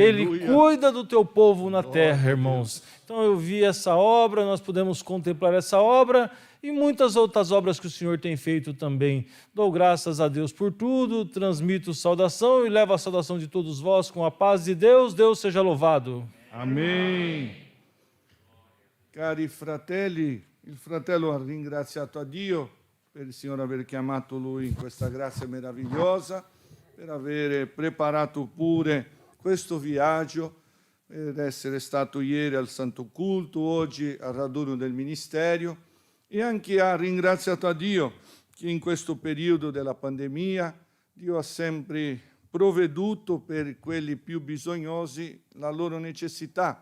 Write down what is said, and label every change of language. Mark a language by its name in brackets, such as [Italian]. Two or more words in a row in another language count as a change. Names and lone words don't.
[Portuguese] Ele cuida do teu povo na terra, irmãos. Então eu vi essa obra, nós podemos contemplar essa obra e muitas outras obras que o Senhor tem feito também. Dou graças a Deus por tudo, transmito saudação e levo a saudação de todos vós com a paz de Deus. Deus seja louvado. Amém. [Italian] Cari fratelli, il fratello ha ringraziato a Dio per il Signore aver chiamato lui in questa grazia meravigliosa, per aver preparato pure questo viaggio, per essere stato ieri al Santo Culto, oggi al raduno del Ministero, e anche ha ringraziato a Dio che in questo periodo della pandemia Dio ha sempre provveduto per quelli più bisognosi la loro necessità.